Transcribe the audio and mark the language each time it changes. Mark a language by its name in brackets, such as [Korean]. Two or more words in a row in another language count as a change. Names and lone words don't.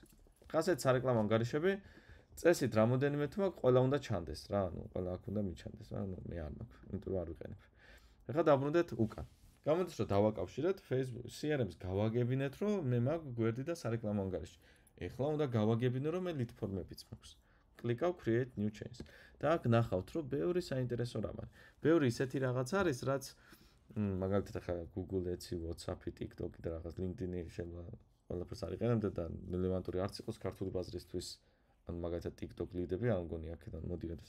[Georgian] ასეთ სარეკლამო ანგარიშები წესით რამოდენიმე თუ მაქვს, ყველა უნდა ჩანდეს რა, ანუ ყველა აქ უნდა მიჩანდეს რა, ანუ მე არ მაქვს, იმიტომ რომ არ ვიყენებ. ეხლა დაბრუნდეთ უკან. გამოდის რომ დავაკავშირეთ Facebook CRM-ს გავაგებინეთ, რომ მე მაქვს გვერდი და სარეკლამო ანგარიში. ეხლა უნდა გავაგებინო, რომ მე lead ფორმებიც მაქვს. [English] კლიკავ create new chains. [Georgian] და აქ ნახავთ, რომ ბევრი საინტერესო რამ არის. ბევრი ისეთი რაღაც არის, რაც მაგალითად ახლა Google Ads, WhatsApp-ი, TikTok-ი და რაღაც LinkedIn-ი შეიძლება ყველაფერს არ იყენებდეთ და რელევანტური არც იყოს ქართული ბაზრისთვის, ან მაგალითად TikTok ლიდები არ მგონი აქედან მოდიოდეს.